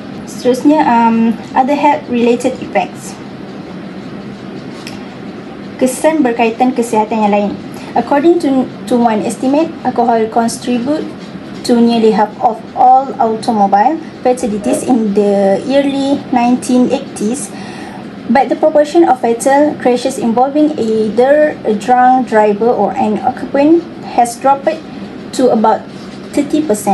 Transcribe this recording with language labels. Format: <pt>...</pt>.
<en>Seterusnya, other health related effects.</en> <ms>Kesan berkaitan kesihatan yang lain.</ms> <en>According to one estimate, alcohol contribute to nearly half of all automobile fatalities in the early 1980s, but the proportion of fatal crashes involving either a drunk driver or an occupant has dropped to about 30%.</en>